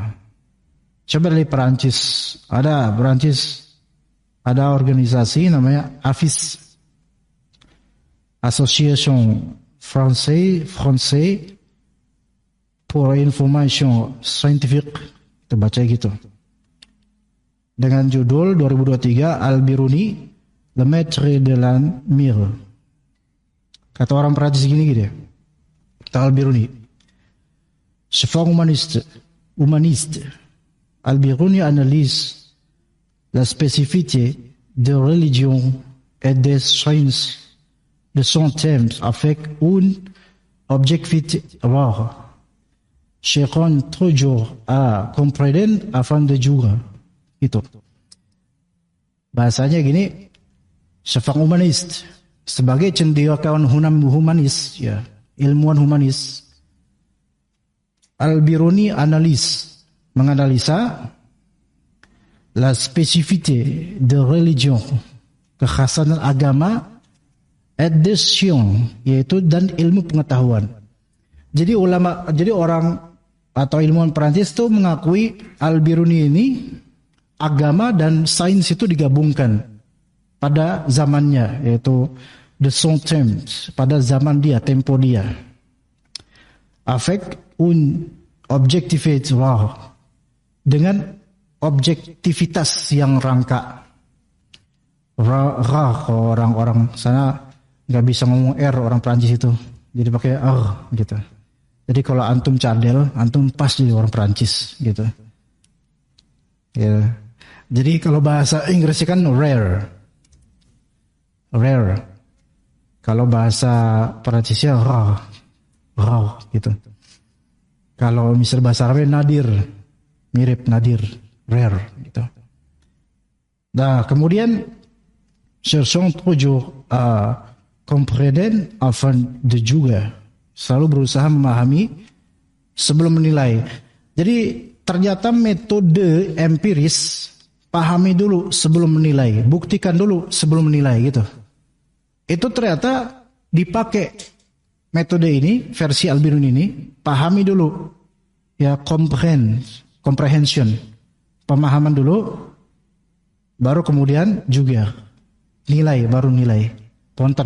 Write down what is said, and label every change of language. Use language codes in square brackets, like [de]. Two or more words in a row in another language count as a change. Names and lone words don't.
[id] Coba dari Perancis. Ada organisasi namanya AFIS, Association Française pour Information Scientifique, kita baca gitu. Dengan judul 2023 Al-Biruni, Le Maître de la Mire. Kata orang Perancis gini gitu ya. [fr] Kata Al-Biruni, chef humaniste, Al-Biruni analyse la spécificité de religion et des sciences de son thème avec une objectivité rare, cherchant toujours à comprendre afin de juger. [id] Itu. Bahasanya gini, seorang humanis, sebagai cendekiawan humanis, ya, ilmuwan humanis, Al-Biruni menganalisa [fr] la spécificité de religion, [id] kekhasan agama, [fr] et de science, [id] yaitu dan ilmu pengetahuan. Jadi orang atau ilmuwan Perancis itu mengakui Al-Biruni ini agama dan sains itu digabungkan pada zamannya, yaitu [fr] de son temps, [id] pada zaman dia, tempo dia. [fr] Avec une objectivité rare, [id] dengan objektivitas yang rangka. Kalau orang-orang sana nggak bisa ngomong R, orang Prancis itu, jadi pakai R gitu. Jadi kalau antum cadel, antum pas jadi orang Prancis gitu. Ya. Jadi kalau bahasa Inggrisnya kan rare. Kalau bahasa Prancisnya rare gitu. Kalau misal bahasa Arabnya nadir, mirip nadir. Rare gitu. Nah, kemudian [fr] cherchons toujours à comprendre afin de juger. [id] Selalu berusaha memahami sebelum menilai. Jadi ternyata metode empiris, pahami dulu sebelum menilai, buktikan dulu sebelum menilai gitu. Itu ternyata dipakai metode ini, versi Al-Biruni ini, pahami dulu ya, comprehension, pemahaman dulu, baru kemudian juga nilai, baru nilai, ponten.